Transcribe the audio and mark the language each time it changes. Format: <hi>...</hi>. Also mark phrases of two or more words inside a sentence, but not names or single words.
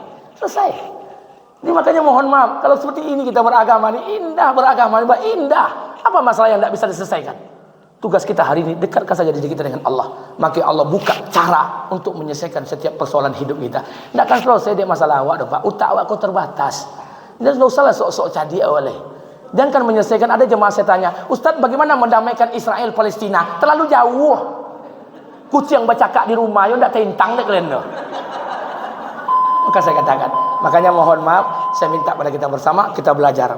<id>Selesai. Ini makanya mohon maaf, kalau seperti ini kita beragama ini indah, beragama ini indah. Apa masalah yang tidak bisa diselesaikan? Tugas kita hari ini, dekatkan saja diri kita dengan Allah. Maka Allah buka cara untuk menyelesaikan setiap persoalan hidup kita.</id> <min>Tidak akan selesai dia masalah awak dah Pak. Utak awak kau terbatas. Dan tidak usahlah sok-sok cadi awalnya.</min> <id>Dan kan menyelesaikan, ada jemaah saya tanya, Ustaz bagaimana mendamaikan Israel Palestina? Terlalu jauh.</id> <min>Kucing bercakap di rumah, you tidak tentang dek kalian tu.</min> <id>Maka saya katakan, makanya mohon maaf, saya minta pada kita bersama, kita belajar.</id>